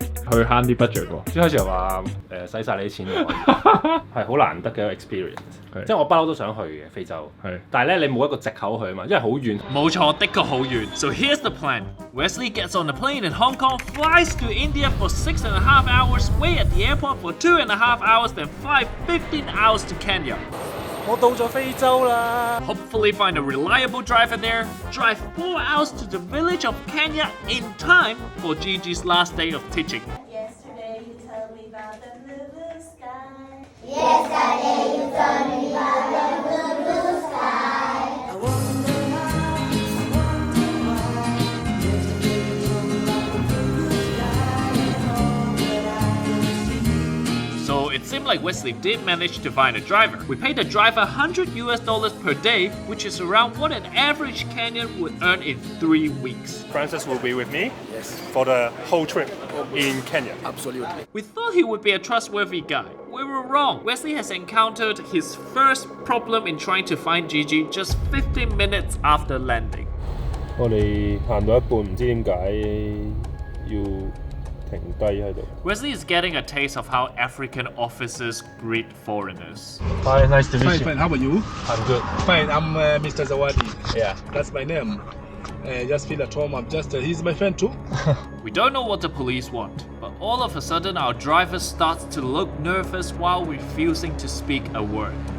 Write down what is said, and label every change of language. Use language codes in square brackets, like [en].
[yue] 去慳啲 budget 喎。一開始話使晒你啲錢就可以，係好難得嘅一個 experience。即係我不嬲都想去嘅非洲，但係咧你冇一個藉口去啊嘛，因為好遠。冇錯，的確好遠。 [en] So here's the plan. Wesley gets on a plane in Hong Kong, flies to India for 6.5 hours, wait at the airport for 2.5 hours, then fly 15 hours to Kenya. [yue] 我到咗非洲啦 [en] Hopefully find a reliable driver there, drive 4 hours to the village of Kenya in time for Gigi's last day of teaching. Yesterday you told me about the blue sky. Yesterday you told me about the blue sky. I wonder why, Yesterday you told me about the blue sky and all that I can see. So it seemed like Wesley did manage to find a driver. We paid the driver $100 per day, which is around what an average Kenyan would earn in 3 weeks. Francis will be with me for the whole trip in Kenya. Absolutely. We thought he would be a trustworthy guy. We were wrong. Wesley has encountered his first problem in trying to find Gigi just 15 minutes after landing. [yue] 我哋行到一半，唔知點解要停低喺度。 [en] Wesley is getting a taste of how African officers greet foreigners. Hi, nice to meet you. Fine, how are you? I'm good. Fine, I'm Mr. Zawadi. Yeah. That's my name. Just feel at home. He's my friend too. We don't know what the police want, but all of a sudden our driver starts to look nervous while refusing to speak a word.